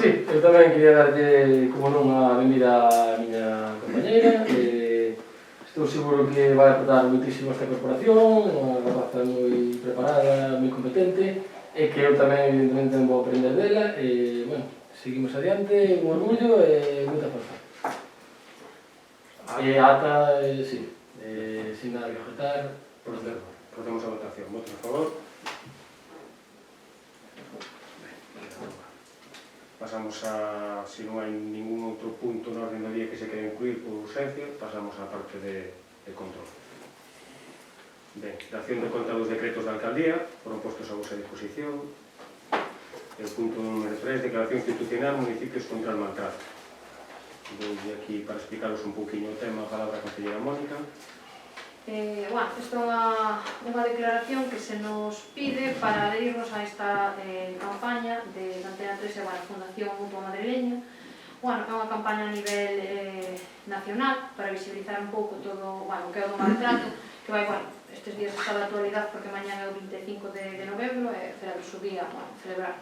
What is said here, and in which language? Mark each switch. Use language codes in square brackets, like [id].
[gl] Sí, eu tamén quería darlle, como non, a benvida á miña compañeira. Estou seguro que vai aportar moitísimo esta corporación, unha rapaza moi preparada, moi competente, e que eu tamén, evidentemente, vou aprender dela, e, bueno, seguimos adiante, un orgullo e moita forza. E ata, sí, sin nada que objetar, Procedemos a votación. Votos a favor. Pasamos a, se non hai ningún outro punto na orden do día que se quere incluir por urgencia, pasamos á parte de control. Ben, dación de conta dos decretos da alcaldía, foron postos a vosa disposición. [es] El punto número 3, declaración institucional, municipios contra el maltrato. [gl] Vou aquí para explicaros un pouquinho o tema, a palabra a concelleira Mónica. Bueno, isto é unha declaración que se nos pide para adherirnos a esta campaña de Antena 3 e a Fundación Mutua Madrileña. Bueno, é unha campaña a nivel nacional para visibilizar un pouco todo o que é o do maltrato, que vai, estes días está de actualidade porque mañá é o 25 de novembro e celebra o día, celebrar.